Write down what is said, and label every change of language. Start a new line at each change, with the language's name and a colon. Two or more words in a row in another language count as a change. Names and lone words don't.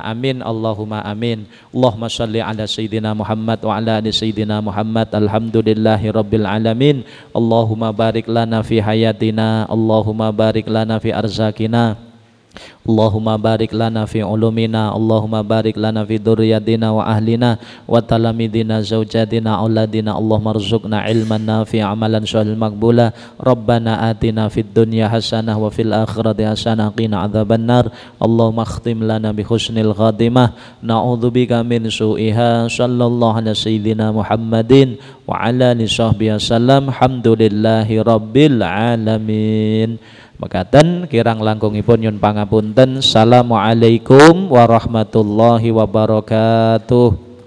Arabic: آمين اللهم آمين. اللهم صل على سيدنا محمد وعلى آل سيدنا محمد. الحمد لله رب العالمين. اللهم بارك لنا في حياتنا اللهم بارك لنا في أرزاقنا اللهم بارك لنا في علومنا اللهم بارك لنا في ذرياتنا وأهلنا وتلامذتنا زوجاتنا أولادنا. اللهم ارزقنا علما نافعا عملا صالحا مقبولا. ربنا آتنا في الدنيا حسنة وفي الآخرة حسنة قنا عذاب النار. اللهم اختم لنا بحسن الخاتمة نعوذ بك من سوئها. صلى الله على سيدنا محمد وعلى آله صحبه وسلم. الحمد لله رب العالمين.
Javanese: Mekaten kirang langkungipun nyun pangapunten.
Arabic: السلام عليكم ورحمة الله وبركاته.